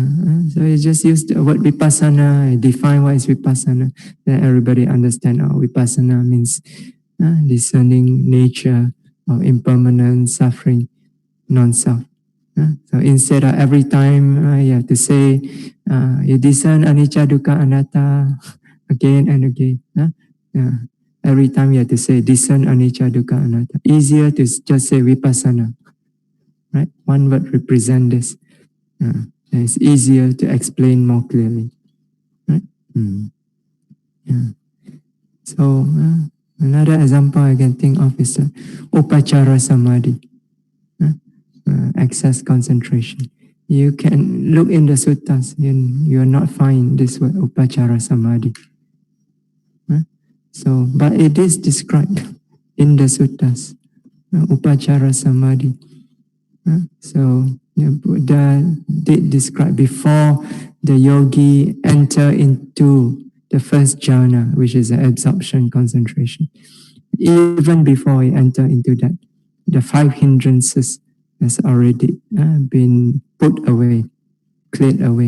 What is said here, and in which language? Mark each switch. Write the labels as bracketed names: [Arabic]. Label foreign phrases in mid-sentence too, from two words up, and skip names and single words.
[English] So you just use the word Vipassana, define what is Vipassana, then everybody understand. Oh, Vipassana means discerning nature of impermanent suffering, non-self. So instead of every time you have to say, you discern [Pali] anicca, dukkha, anatta [English] again and again. Every time you have to say, discern [Pali] anicca, dukkha, anatta. [English] Easier to just say vipassana. Right? One word represents this. It's easier to explain more clearly. Right? Yeah. So another example I can think of is [Pali] upachara samadhi. [English] Access concentration. You can look in the suttas, you will not find this word [Pali] upachara samadhi. [English] So, but it is described in the suttas, [Pali] upachara samadhi. [English] So, Buddha did describe before the yogi enter into the first jhana, which is the absorption concentration. Even before he enter into that, the 5 hindrances has already been put away, cleared away.